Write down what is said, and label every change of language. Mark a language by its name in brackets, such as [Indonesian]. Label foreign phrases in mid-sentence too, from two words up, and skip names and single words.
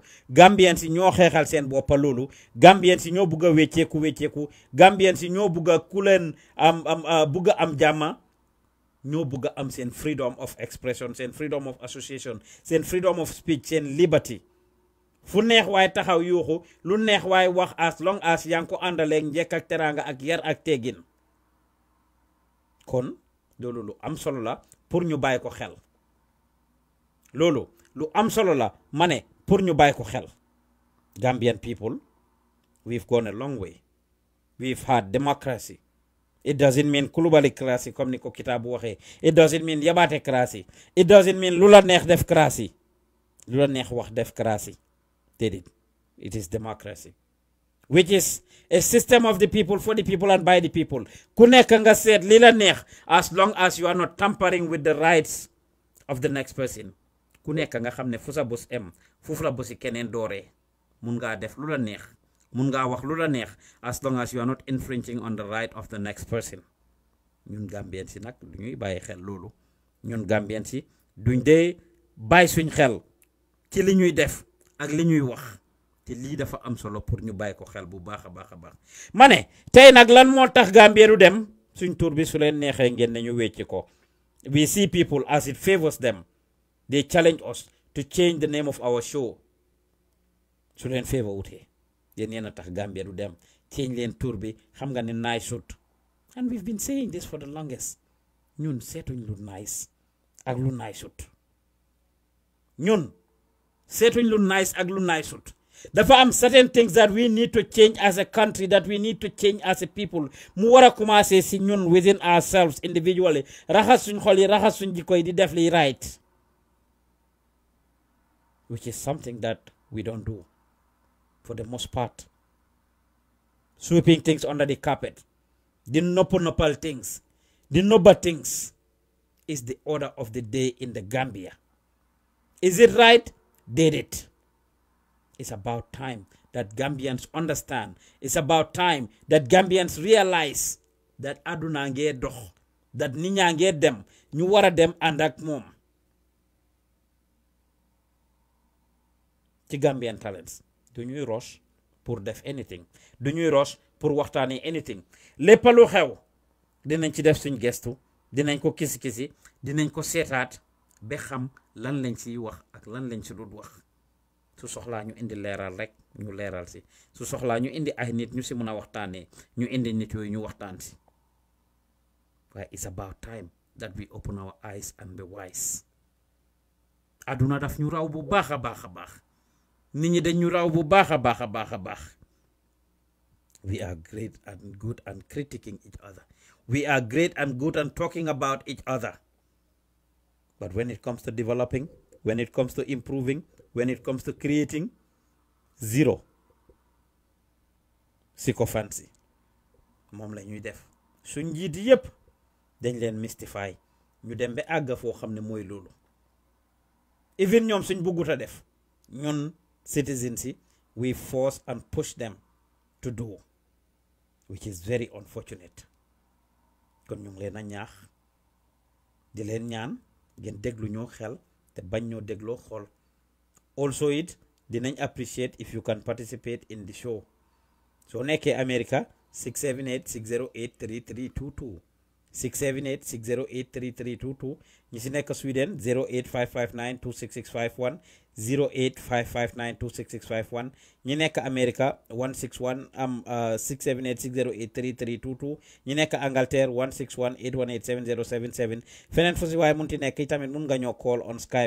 [Wolof] Gambians ñoo xeexal seen boppa loolu. Gambians ñoo bugga wecceeku. Gambians ñoo bugga ku leen bugga am jàmma. ñoo bugga am seen [English] freedom of expression, seen freedom of association, seen freedom of speech, seen liberty. [Wolof] fu neex waay taxaw yuuxu lu neex waay wax [English] as long as [Wolof] yaa ngi ko àndaleeg njekk ak teraanga ak yar ak teggin. kon loolu lu am solo la pour ñu bàyyi ko xel. loolu lu am solo la ma ne pour ñu bàyyi ko xel. [English] Gambian people, we've gone a long way. We've had democracy. It doesn't mean kulubalicracy [Wolof] comme ni ko kitaabu waxee. [English] It doesn't mean yabaatecracy. It doesn't mean [Wolof] lu la neex def cracy. Lu la neex wax def cracy. [English] It is democracy, which is a system of the people, for the people, and by the people. [Wolof] Ku nekk nga seet li la neex [English] as long as you are not tampering with the rights of the next person. [Wolof] Ku nekk nga xam ne fu sa bos foofu la bosi keneen dooree. Mun ngaa def lu la neex. Mun ngaa wax lu la neex [English] as long as you are not infringing on the right of the next person. [Wolof] Ñun Gambien si nag du ñuy bàyyi xel loolu. Ñun Gambien si duñ dee bàyyi suñ xel ci li ñuy def ak li ñuy wax te lii dafa am solo pour ñu bàyyi ko xel bu baax a baax a baax. ma ne tey nag lan moo tax Gambia du dem suñ tur bi su leen neexee ngeen ne ñu wecci ko. [English] We see people as it favors them. They challenge us to change the name of our show. [Wolof] su leen favor wutee yéen yéen a tax Gambia du dem change leen tur bi xam nga ne nice sut. [English] And we've been saying this for the longest. [Wolof] ñun seetuñ lu nice ak lu nice sut. ñun seetuñ lu nice ak lu nice sut. Dafa am [English] certain things that we need to change as a country, that we need to change as a people. [Wolof] Mu wara commencer si ñun [English] within ourselves individually. [Wolof] Raxas suñ xol yi raxas suñ jikko yi di def li right. [English] Which is something that we don't do for the most part. Sweeping things under the carpet. The noppal things. The nobber things is the order of the day in the Gambia. Is it right? Did it. It's about time that Gambians understand. It's about time that Gambians realize that [Wolof] aduna nge dox, that niña nge dem, ñu wara dem ànd ak moom. Ci Gambian Talents du ñuy rush pour def anything, du ñuy rush pour waxtaane anything. Lépp lu xew dinañ ci def suñ gestu, dinañ ko kisi dinañ ko seetaat ba xam lan lañ ci wax ak lan lañ ci dul wax. Su soxlaa ñu indi leeral rek ñu leeral si su soxlaa ñu indi ay nit ñu si mën a waxtaanee ñu indi nit yooyu ñu waxtaan si waaye [English] it's about time that we open our eyes and be wise. [Wolof] Aduna daf ñu raw bu baax a baax a baax nit ñi dañ ñu raw bu baax a baax a baax a baax. [English] We are great and good and critiquing each other. We are great and good and talking about each other. But when it comes to developing, when it comes to improving, when it comes to creating, zero. Sycophancy. [Wolof] Moom la ñuy def suñ njiit yépp dañ leen mystify ñu dem ba àgg foo xam ne mooy loolu. [English] Even [Wolof] ñoom suñ buggut a def ñun [English] citizens yi we force and push them to do, which is very unfortunate. [Wolof] Kon ñu ngi leen a ñaax di leen ñaan ngeen déglu ñoo xel te bañ ñoo dégloo xol. [English] Also dinañ appreciate if you can participate in the show. [Wolof] So nekkee America 678-608-3322 678-608-3322 ñi si nekk Sweden 08559-26651 08559-26651 ñi nekk America 161 678-608-3322 ñi nekk Angleterre 161-818-7077 feneen fu si waaye munti nekk itamit mun nga ñoo [English] call on Skype.